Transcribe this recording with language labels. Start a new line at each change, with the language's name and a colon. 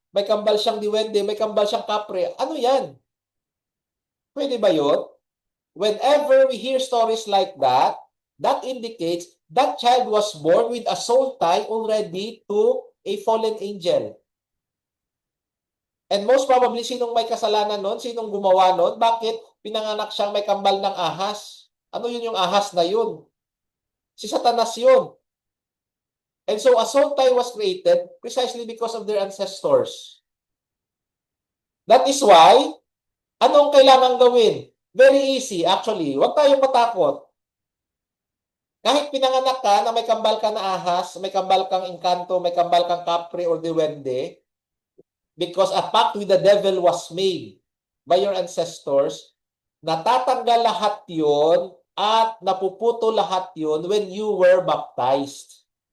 Filipino: May kambal siyang diwende, may kambal siyang kapre. Ano yan? Pwede ba yun?
English: Whenever we hear stories like that, that indicates that child was born with a soul tie already to a fallen angel. And most probably,
Filipino: sinong may kasalanan nun? Sinong gumawa nun? Bakit pinanganak siyang may kambal ng ahas? Ano yun yung ahas na yun? Si Satanas yun.
English: And so a soul tie was created precisely because of their ancestors. That is why,
Filipino: anong kailangan gawin?
English: Very easy, actually.
Filipino: Huwag tayong matakot. Kahit pinanganak ka na may kambal ka na ahas, may kambal kang engkanto, may kambal kang kapre or diwende,
English: because a pact with the devil was made by your ancestors,
Filipino: natatanggal lahat yon at napuputo lahat yon
English: when you were baptized.